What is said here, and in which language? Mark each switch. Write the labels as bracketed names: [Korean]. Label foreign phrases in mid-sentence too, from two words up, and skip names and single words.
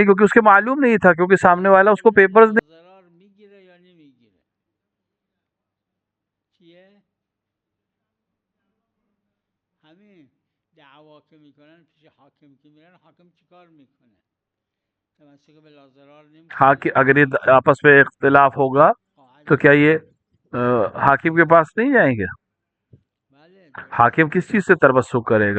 [Urdu] کیونکہ اس کے معلوم نہیں تھا، کیونکہ سامنے والا اس کو پیپرز [Persian] ضرار میگیره یا نمیگیره. چیه؟ همین دعوا که میکنن پیش حاکم که میرن، حاکم چیکار میکنه؟ تمسک به لاضرار نمیکنه. [Urdu] ہاں کہ اگر یہ آپس میں اختلاف ہوگا تو کیا یہ حاکم کے پاس نہیں جائیں گے? حاکم کس چیز سے تربسک کرے گا?